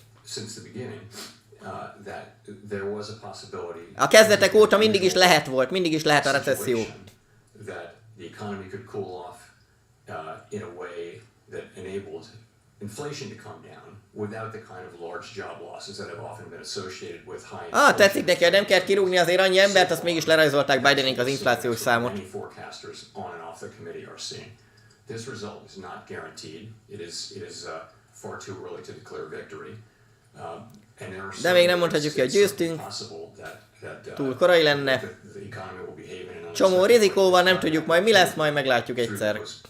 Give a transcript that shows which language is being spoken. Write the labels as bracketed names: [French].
[English] Since the beginning, that there was a possibility. [Hungarian] A kezdetek óta mindig is lehet a recesszió. [English] That the economy could cool off in a way that enabled inflation to come down without the kind of large job losses that have often been associated with high inflation. [Hungarian] Tetszik neki, hogy nem kell kirúgni azért annyi embert, azt mégis lerajzolták Bidenénk az inflációs számot. [English] Many forecasters on and off the committee are seeing. This result is not guaranteed. It is far too early to declare victory. [Hungarian] De még nem mondhatjuk ki, hogy győztünk. Túl korai lenne. Csomó rizikó van, nem tudjuk majd mi lesz, majd meglátjuk egyszer.